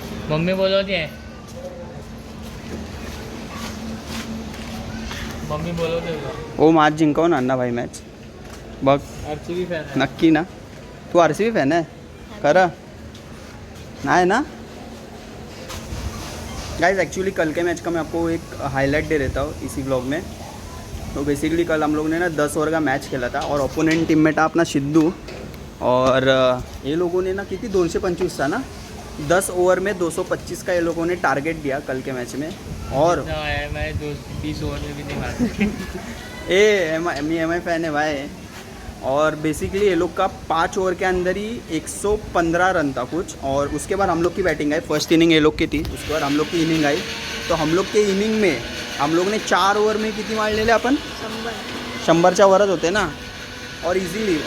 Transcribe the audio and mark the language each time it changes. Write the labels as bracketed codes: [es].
[mr] Mummy बोलवते. Mummy बोलवते का? ओ आज जिंकवून आण ना भाई मॅच. बघ RCB फॅन आहे. नक्की ना? [hi] तू RCB फॅन है? खरं नहीं ना? गाइस एक्चुअली कल के मैच का मैं आपको एक हाईलाइट दे देता हूँ इसी ब्लॉग में. तो बेसिकली कल हम लोग ने ना 10 ओवर का मैच खेला था और ओपोनेंट टीम में था अपना सिद्धू, और ये लोगों ने ना कितनी 225 था ना, 10 ओवर में 225 का ये लोगों ने टारगेट दिया कल के मैच में. और मैं 20 ओवर में भी नहीं मारता. एम आई फैन है भाई. और बेसिकली ये लोग का 5 ओवर के अंदर ही 115 रन था कुछ, और उसके बाद हम लोग की बैटिंग आई. फर्स्ट इनिंग ये लोग की थी, उसके बाद हम लोग की इनिंग आई. तो हम लोग के इनिंग में हम लोग ने 4 ओवर में कितनी मारलेले अपन? [mr] 100च्या वरच होते ना, और इजीली.